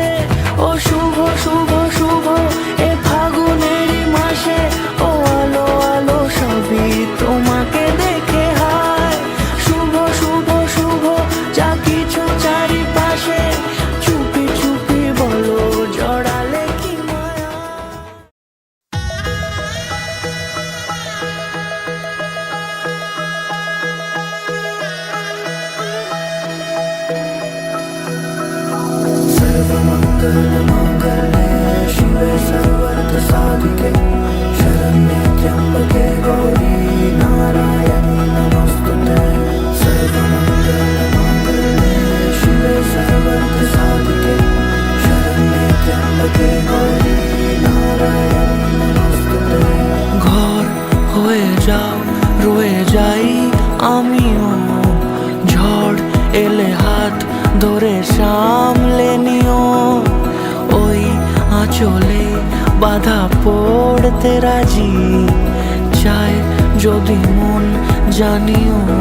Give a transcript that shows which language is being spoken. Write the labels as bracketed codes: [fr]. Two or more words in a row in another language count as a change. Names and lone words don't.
[bn] ও শুভ শুভ শুভ এ ফাগুনেরই মাসে, ও আলো আলো সবই তোমাকে দেখে হায়। শুভ শুভ শুভ যা কিছু চারিপাশে, চুপি চুপি বলো জড়ালে কি মায়া। [sa] सर्वमङ्गलमाङ्गल्ये शिवे सर्वार्थसाधिके शरण्ये त्र्यम्बके गौरी नारायणी नमोस्तुते। सर्वमङ्गलमाङ्गल्ये शिवे सर्वार्थसाधिके शरण्ये त्र्यम्बके गौरी नारायणी नमोस्तुते। [bn] ঘর হয়ে যাও রয়ে যাই আমিও, ঝড় এলে হাত ধরে সামলে নিও। ওই আঁচলে বাধা পড়তে রাজি, চাই যদি মন জানিও।